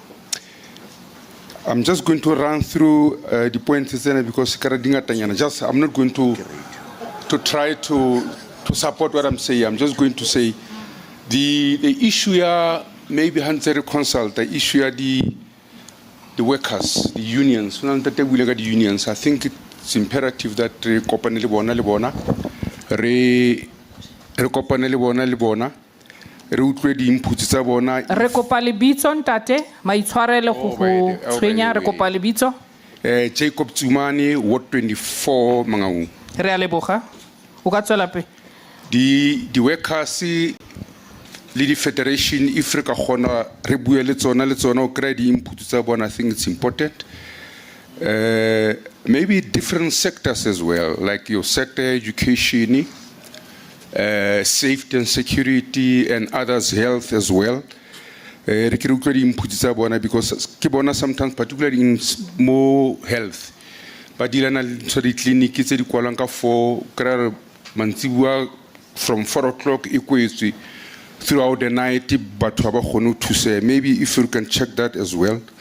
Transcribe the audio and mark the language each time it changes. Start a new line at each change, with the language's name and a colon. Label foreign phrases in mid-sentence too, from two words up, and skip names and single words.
English: I'm just going to run through the points because I'm not going to try to support what I'm saying. I'm just going to say the issue here, maybe Hanseri consult, the issue here, the workers, the unions. The unions. I think it's imperative that
Southern Sotho: re utlwe di input tsa bona. Re kopa lebitso ntate, maitshwarele go go tshwenya re kopa lebitso. Jacob Tsumane, Ward 24 Mangaung. Re a leboga. O ka tswela pe.
English: The workers
Southern Sotho: le di federation if re ka gona re bue le tsona o kry di input tsa bona.
English: I think it's important. Maybe different sectors as well, like your sector, education, safety and security, and others, health as well. Because sometimes, particularly in more health, but the clinic is from 4 o'clock throughout the night, but to say maybe if you can check that as well.